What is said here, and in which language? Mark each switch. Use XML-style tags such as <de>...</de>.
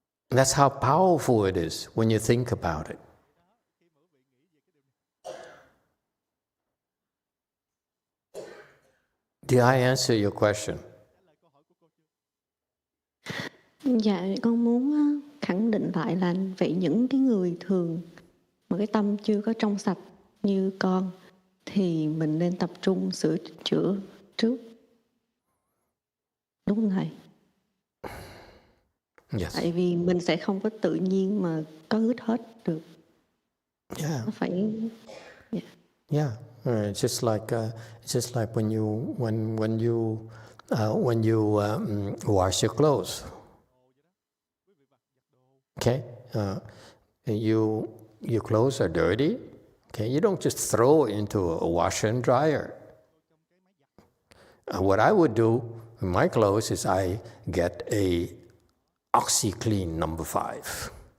<en>And that's how powerful it is when you think about it. Did I answer your question?</en> <vi>Dạ, con muốn khẳng định lại là vậy những cái người thường mà cái tâm chưa có trong sạch như con thì mình nên tập trung sửa chữa trước. Đúng không thầy?</vi> <en>Yes.</en> <vi>Tại vì mình sẽ không có tự nhiên mà có ướt hết được. Yeah. Nó phải. Yeah.</vi> <en>It's just like when you wash your clothes. Okay, your clothes are dirty. Okay, you don't just throw it into a washer and dryer. What I would do with my clothes is I get a OxyClean number 5.</en>